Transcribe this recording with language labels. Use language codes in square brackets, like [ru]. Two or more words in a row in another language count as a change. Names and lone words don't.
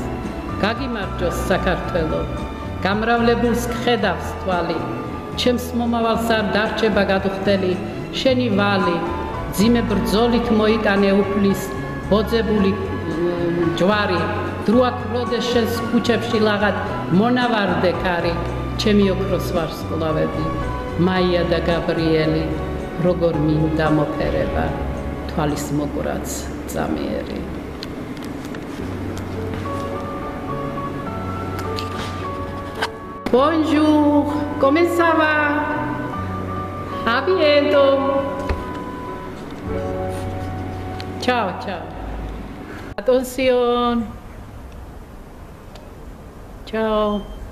[ka] გაგიმარჯოს საქართველო, გამრავლებულს გხედავს თვალი, ჩემს მომავალს არ დარჩება გადუხდელი, შენი ვალი, ძიმე ბრძოლით მოიკანე უფლის, ბოძებული ჯვარი, დროა ქროდეს შენს ქუჩებში ლაღად მონავარდე ქარი, ჩემი ოქროს ვარსკვლავები, მაია და გაბრიელი, როგორ მინდა მოფერება, თვალის მოყვრაც წამიერი. [fr] Bonjour, comment ça va? A bientôt. [it] Ciao, ciao. [fr] Attention. Ciao.